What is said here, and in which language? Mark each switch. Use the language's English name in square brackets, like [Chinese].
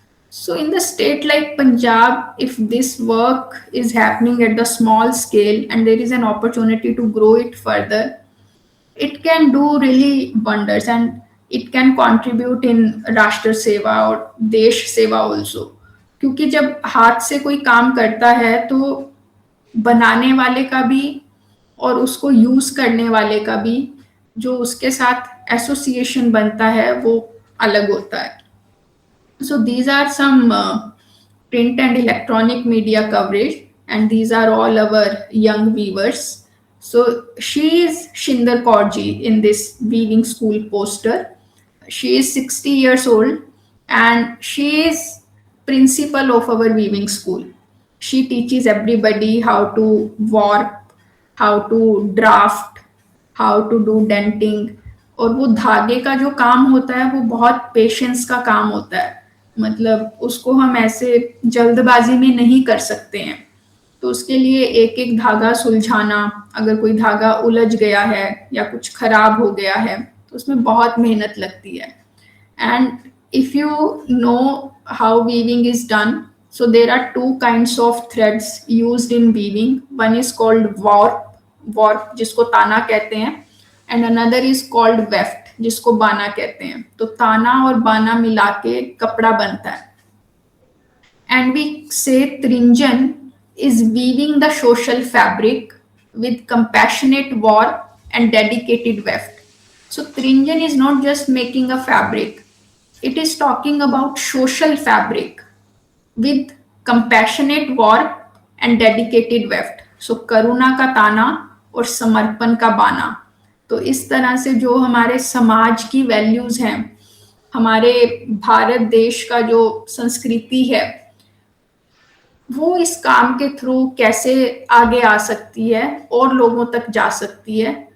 [English] So, in the state like Punjab, if this work is happening at the small scale and there is an opportunity to grow it further, it can do really wonders, and it can contribute in [Hindi] राष्ट्र सेवा और देश सेवा [English] also. [Hindi] क्योंकि जब हाथ से कोई काम करता है तो बनाने वाले का भी और उसको यूज करने वाले का भी जो उसके साथ एसोसिएशन बनता है वो अलग होता है. [English] So these are some print and electronic media coverage, and these are all our young weavers. So she is Shinder Kaurji in this weaving school poster. She is 60 years old and she is principal of our weaving school. She teaches everybody how to warp, how to draft, how to do denting. [Hindi] और वो धागे का जो काम होता है वो बहुत पेशेंस का काम होता है. मतलब उसको हम ऐसे जल्दबाजी में नहीं कर सकते हैं. तो उसके लिए एक एक धागा सुलझाना, अगर कोई धागा उलझ गया है या कुछ खराब हो गया है तो उसमें बहुत मेहनत लगती है. [English] And if you know how weaving is done, so there are two kinds of threads used in weaving. One is called warp [Hindi] जिसको ताना कहते हैं, [English] and another is called weft [Hindi] जिसको बाना कहते हैं. तो ताना और बाना मिला के कपड़ा बनता है. [English] And we say Trinjan is weaving the social fabric with compassionate warp and dedicated weft. So Trinjan is not just making a fabric, it is talking about social fabric with compassionate warp and dedicated weft. [Hindi] So करुणा का ताना और समर्पण का बाना. तो इस तरह से जो हमारे समाज की वैल्यूज हैं, हमारे भारत देश का जो संस्कृति है, वो इस काम के थ्रू कैसे आगे आ सकती है और लोगों तक जा सकती है.